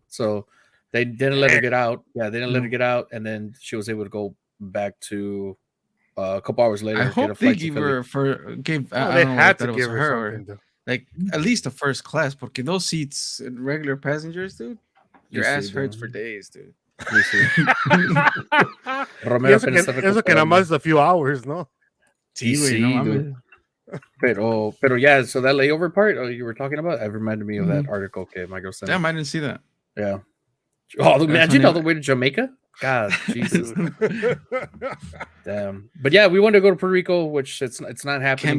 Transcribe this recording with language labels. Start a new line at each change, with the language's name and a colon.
English: So they didn't let her get out. Yeah, they didn't let her get out, and then she was able to go back to a couple hours later. I hope they gave her they had to give her something. Like at least a first class, porque those seats, regular passengers, dude, your ass hurts for days, dude. Romero
Spanish: eso que nada más
English: a few hours,
Spanish: ¿no? Sí, dude.
English: Pero yeah, so that layover part you were talking about, it reminded me of that article. Okay, my girl sent. Damn, I didn't see that. Yeah. Oh, imagine all the way to Jamaica. God, Jesus. Damn. But yeah, we wanted to go to Puerto Rico, which it's not happening.